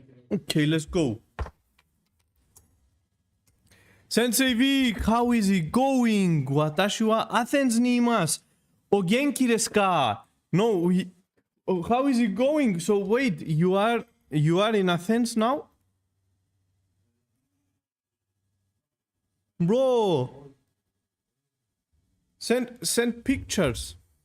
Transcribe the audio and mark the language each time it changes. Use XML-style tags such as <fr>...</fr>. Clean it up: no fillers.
<en>Okay, let's go. Sensei Vic, how is it going?</en> <ja>私は Athens にいます。お元気ですか?</ja> <en>No, how is it going? So wait, you are in Athens now? Bro, send pictures.</en>